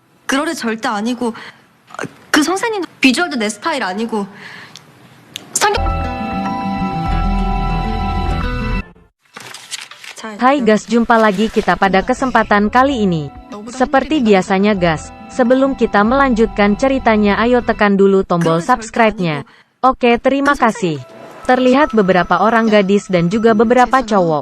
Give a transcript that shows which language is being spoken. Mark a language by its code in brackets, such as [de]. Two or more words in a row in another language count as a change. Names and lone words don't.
[ko] 그럴 애 절대 아니고 그 선생님도 비주얼도 내 스타일 아니고 성격. [id] Hai Gas, jumpa lagi kita pada kesempatan kali ini. Seperti biasanya Gas, sebelum kita melanjutkan ceritanya ayo tekan dulu tombol subscribe-nya. Oke, terima kasih. Terlihat beberapa orang gadis dan juga beberapa cowok.